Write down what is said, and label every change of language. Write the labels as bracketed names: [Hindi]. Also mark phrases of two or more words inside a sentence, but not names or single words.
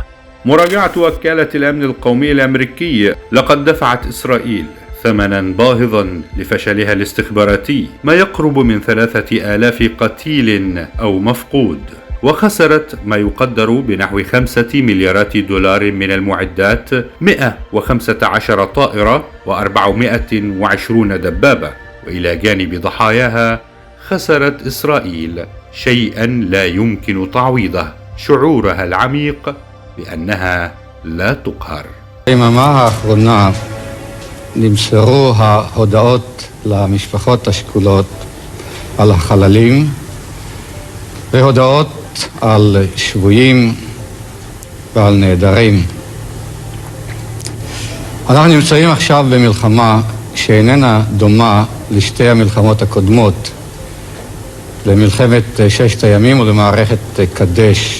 [Arabic] مراجعة وكالة الأمن القومي الأمريكي: لقد دفعت إسرائيل ثمناً باهظاً لفشلها الاستخباراتي، ما يقرب من 3000 قتيل أو مفقود، وخسرت ما يقدر بنحو 5 مليارات دولار من المعدات، 115 طائرة و420 دبابة. وإلى جانب ضحاياها خسرت إسرائيل شيئاً لا يمكن تعويضه: شعورها العميق بأنها لا تقهر. [Hebrew] ביממה האחרונה נמסרו ההודעות למשפחות השכולות על החללים והודעות על שבויים ועל נעדרים. אנחנו נמצאים עכשיו במלחמה שאיננה דומה לשתי המלחמות הקודמות, למלחמת ששת הימים ולמערכת קדש.